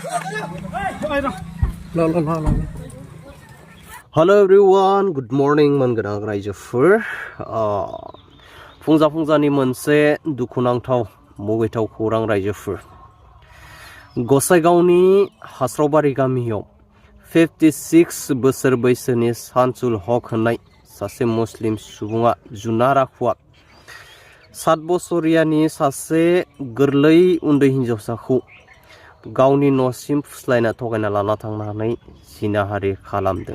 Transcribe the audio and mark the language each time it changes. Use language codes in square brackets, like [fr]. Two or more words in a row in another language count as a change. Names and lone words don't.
[en] Hello everyone, good morning [brx] mangonang raijofur. Fungja-fungjani मोनसे दुखुनांथाव मुगैथाव खौरां रायजोफोर. गसाइगावनि हास्रावबारि गामियाव 56 बोसोर बैसोनि सानसुल हक होननाय सासे मुस्लिम सुबुङा जुनार आखुआ 7 बोसोरियानि सासे गोरलै उन्दै हिनजावसाखौ गावनि न'सिम फुस्लायना थगायना लाना थांनानै जिनाहारि खालामदों.